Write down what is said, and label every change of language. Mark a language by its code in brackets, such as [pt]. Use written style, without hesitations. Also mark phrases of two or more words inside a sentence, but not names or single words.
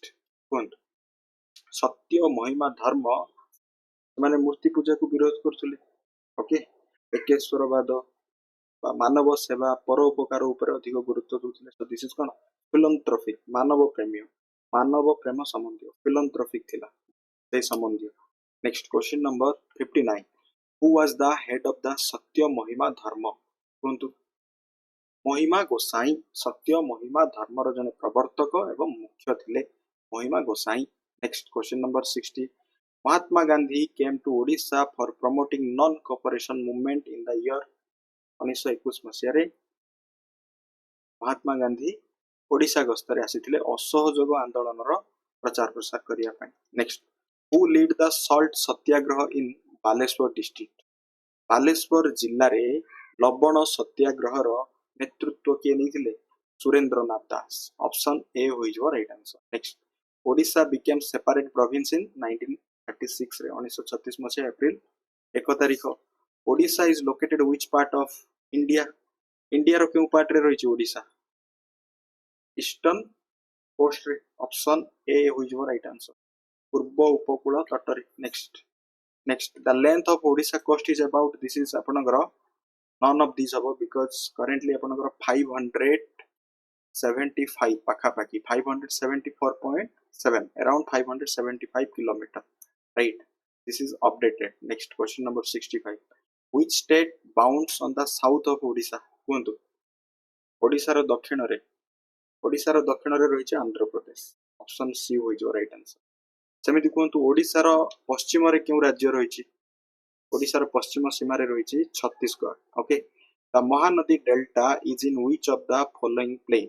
[or] କୁହନ୍ତୁ, ସତ୍ୟ ମହିମା ଧର୍ମ ସେମାନେ ମୂର୍ତ୍ତି ପୂଜାକୁ ବିରୋଧ କରୁଥିଲେ। ଓକେ, ଏକେଶ୍ୱରବାଦ ବା ମାନବ ସେବା ପରୋପକାର ଉପରେ ଅଧିକ ଗୁରୁତ୍ୱ ଦଉଥିଲେ। [en] so this is କଣ? [or] ଫିଲନ୍ଥ୍ରୋପିକ୍, ମାନବ ପ୍ରେମ ସମ୍ବନ୍ଧୀୟ ଫିଲନ୍ଥ୍ରୋପିକ୍ ଥିଲା ସେଇ ସମ୍ବନ୍ଧୀୟ। [en] next question number 59, who was the head of the ସତ୍ୟ ମହିମା ଧର୍ମ? [or] କୁହନ୍ତୁ, ମହିମା ଗୋସାଇଁ ସତ୍ୟ ମହିମା ଧର୍ମର ଜଣେ ପ୍ରବର୍ତ୍ତକ ଏବଂ ମୁଖ୍ୟ ଥିଲେ ମହିମା ଗୋସାଇଁ। [en] next question number 60, Mahatma Gandhi came to Odisha for promoting non-cooperation movement in the year 1921 [or] ମସିହାରେ ମହାତ୍ମା ଗାନ୍ଧୀ ଓଡ଼ିଶା ଗସ୍ତରେ ଆସିଥିଲେ ଅସହଯୋଗ ଆନ୍ଦୋଳନର ପ୍ରଚାର ପ୍ରସାର କରିବା ପାଇଁ। [en] ନେକ୍ସଟ, who lead the salt ସତ୍ୟାଗ୍ରହ in ବାଲେଶ୍ୱର ଡିଷ୍ଟ୍ରିକ୍ଟ? [or] ବାଲେଶ୍ୱର ଜିଲ୍ଲାରେ ଲବଣ ସତ୍ୟାଗ୍ରହର ନେତୃତ୍ୱ କିଏ ନେଇଥିଲେ? ସୁରେନ୍ଦ୍ରନାଥ ଦାସ। ଅପସନ ଏ ହୋଇଯିବ [en] right answer. ନେକ୍ସଟ, ଓଡ଼ିଶା became separate province in 1936 [or] ରେ 1936 ମସିହା ଏପ୍ରିଲ 1 ତାରିଖ। [en] ଓଡ଼ିଶା is located which part of India? [or] ଇଣ୍ଡିଆର କେଉଁ ପାର୍ଟରେ ରହିଛି ଓଡ଼ିଶା? [en] eastern coast. [or] ଅପସନ ଏ ହୋଇଯିବ [en] right answer, [or] ପୂର୍ବ ଉପକୂଳ ତଟରେ। [en] ନେକ୍ସଟ, the length of Odisha coast is about, this is ଆପଣଙ୍କର none of these ହବ because currently ଆପଣଙ୍କର 575 ପାଖାପାଖି 574.7 around 575 kilometer, right? This is updated. Next question number 65, which state bounds on the south of Odisha? [or] କୁହନ୍ତୁ, ଓଡ଼ିଶାର ଦକ୍ଷିଣରେ ରହିଛି ଆନ୍ଧ୍ରପ୍ରଦେଶ। ଅପସନ ସି ହୋଇଯିବ [en] right answer. [or] ସେମିତି କୁହନ୍ତୁ, ଓଡ଼ିଶାର ପଶ୍ଚିମରେ କେଉଁ ରାଜ୍ୟ ରହିଛି? ଓଡ଼ିଶାର ପଶ୍ଚିମ ସୀମାରେ ରହିଛି ଛତିଶଗଡ଼। [en] okay, the Mahanadi delta is in which of the following plain?